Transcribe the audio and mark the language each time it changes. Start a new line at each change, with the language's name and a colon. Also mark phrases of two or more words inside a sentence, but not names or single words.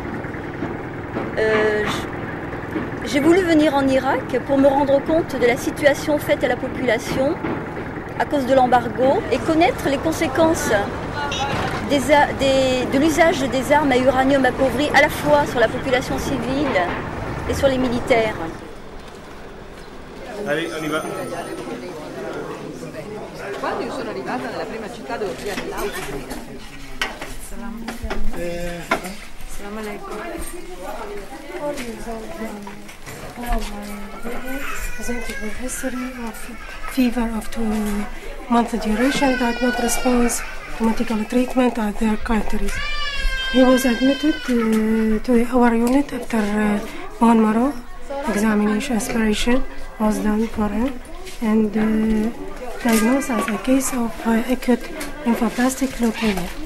French: J'ai voulu venir en Irak pour me rendre compte de la situation faite à la population à cause de l'embargo et connaître les conséquences de l'usage des armes à uranium appauvri à la fois sur la population civile et sur les militaires. Allez, on y va.
Italian: Quando io sono arrivata nella prima città dove ho pigliato l'auto,
Arabic: سلام عليكم.
English: Presented with history of fever of 2-month duration that not responds to medical treatment at their countries. He was admitted to our unit after bone marrow examination, aspiration was done for him, and diagnosed as a case of acute lymphoblastic leukemia.